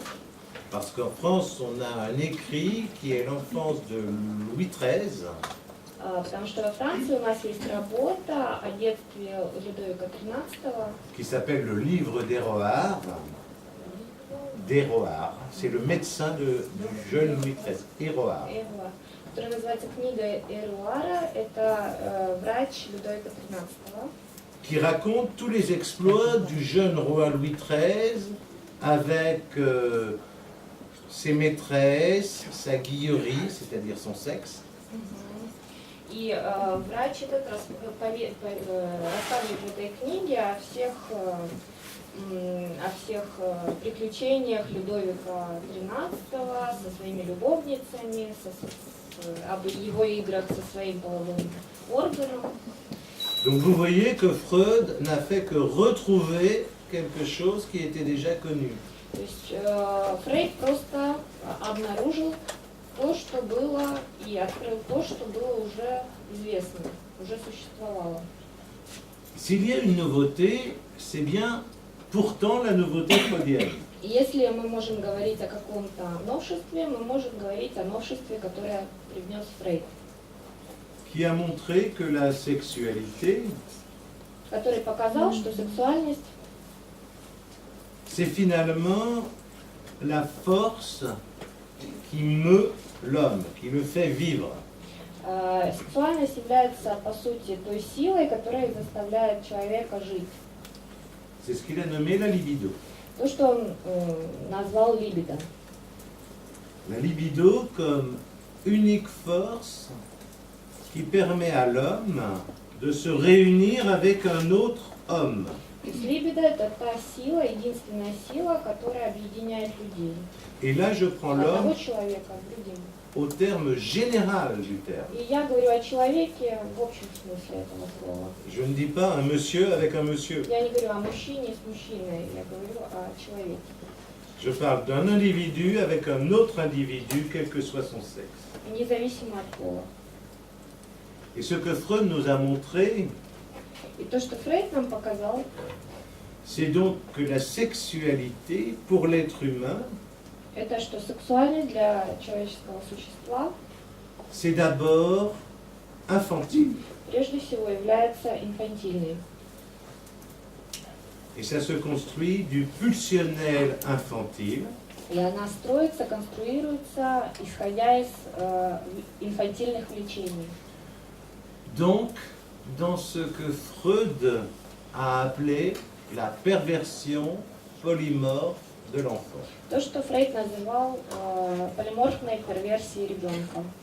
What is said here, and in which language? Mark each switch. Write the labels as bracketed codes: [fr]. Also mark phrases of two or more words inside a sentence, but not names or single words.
[fr] parce qu'en France, on a un écrit qui est l'enfance de Louis XIII, [ru] потому что во Франции у нас есть работа о детстве Людовика XIII, [fr] qui s'appelle le livre d'Héroard. D'Héroard, c'est le médecin du jeune Louis XIII, Héroard. [ru] которая называется книга Эруара, это врач Людовика XIII, [fr] qui raconte tous les exploits du jeune roi Louis XIII avec ses maîtresses, sa guillerie, c'est-à-dire son sexe. [ru] И врач этот рассказывает в этой книге о всех приключениях Людовика XIII со своими любовницами, об его играх со своим половым органом. [fr] Donc vous voyez que Freud n'a fait que retrouver quelque chose qui était déjà connu. [ru] То есть Фрейд просто обнаружил то, что было, и открыл то, что было уже известно, уже существовало. [fr] S'il y a une nouveauté, c'est bien pourtant la nouveauté freudienne. [ru] И если мы можем говорить о каком-то новшестве, мы можем говорить о новшестве, которое привнес Фрейд, [fr] Qui a montré que la sexualité, [ru] который показал, что сексуальность [fr] c'est finalement la force qui meut l'homme, qui le fait vivre. [ru] Сексуальность является, по сути, той силой, которая заставляет человека жить. [fr] C'est ce qu'il a nommé la libido. [ru] То, что он назвал либидо. [fr] La libido comme unique force qui permet à l'homme de se réunir avec un autre homme. [ru] То есть либидо – это та сила, единственная сила, которая объединяет людей. [fr] Et là, je prends [ru] Одного [fr] l'homme [ru] человека с другим. [fr] au terme général du terme. [ru] И я говорю о человеке в общем смысле этого слова. [fr] Je ne dis pas un monsieur avec un monsieur. [ru] Я не говорю о мужчине с мужчиной, я говорю о человеке. [fr] Je parle d'un individu avec un autre individu, quel que soit son sexe. [ru] Независимо от пола. [fr] Et ce que Freud nous a montré, [ru] И то, что Фрейд нам показал, [fr] c'est donc que la sexualité, pour l'être humain, [ru] это что сексуальность для человеческого существа [fr] c'est d'abord infantile. [ru] прежде всего является инфантильной. [fr] Et ça se construit du pulsionnel infantile, [ru] И она строится, конструируется, исходя из инфантильных влечений. [fr] donc dans ce que Freud a appelé la perversion polymorphe de l'enfant. [ru] То, что Фрейд называл полиморфной перверсией ребенка.